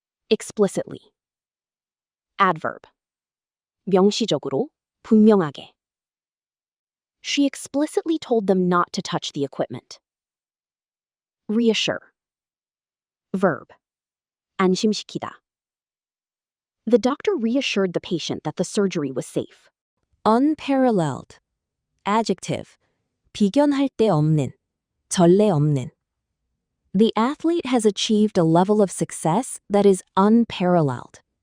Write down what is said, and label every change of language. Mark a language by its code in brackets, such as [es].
[en] Explicitly. Adverb. [ko] 명시적으로, 분명하게. [en] She explicitly told them not to touch the equipment. Reassure. Verb. [ko] 안심시키다. [en] The doctor reassured the patient that the surgery was safe. Unparalleled. Adjective. [ko] 비견할 데 없는, 전례 없는. [en] The athlete has achieved a level of success that is unparalleled.